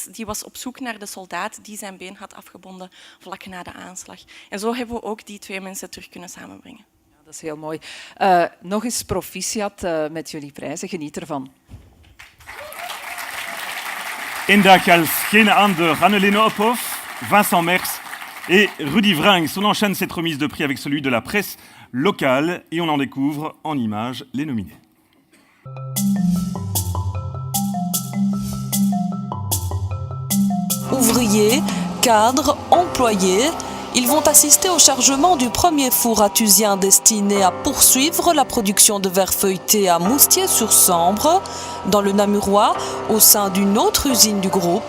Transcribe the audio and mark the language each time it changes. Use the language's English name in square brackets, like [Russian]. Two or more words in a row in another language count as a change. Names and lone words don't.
[Dutch] Die was op zoek naar de soldaat die zijn been had afgebonden vlak na de aanslag. En zo hebben we ook die 2 mensen terug kunnen samenbrengen. Ja, dat is heel mooi. Nog eens proficiat met jullie prijzen. Geniet ervan. Indak als geen ander, Anneleen Ophof, Vincent Merks et Rudy Franks. [French] On enchaîne cette remise de prix avec celui de la presse locale et on en découvre en images les nominés. Ouvriers, cadres, employés, ils vont assister au chargement du premier four athusien destiné à poursuivre la production de verre feuilleté à Moustier-sur-Sambre, dans le Namurois, au sein d'une autre usine du groupe.